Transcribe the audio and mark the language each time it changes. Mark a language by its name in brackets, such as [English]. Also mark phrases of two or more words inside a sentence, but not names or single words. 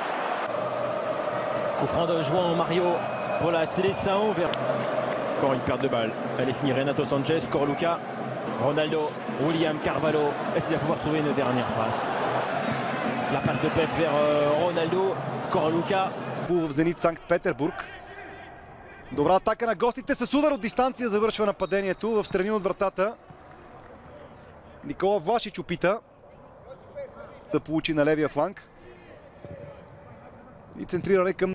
[French] Coup franc de João Mario pour la Seleção vers... Encore une perte de balle, elle est signée Renato Sanchez, Corluka, Ronaldo, William Carvalho, est-ce qu'il va pouvoir trouver une dernière passe? La passe de Pep vers Ronaldo, Corluka. [Bulgarian] В Зенит Санкт-Петербург. Добра атака на гостите с удар от дистанция завършва нападението в страни от вратата. Никола Влашич опита да получи на левия фланг. И центриране към...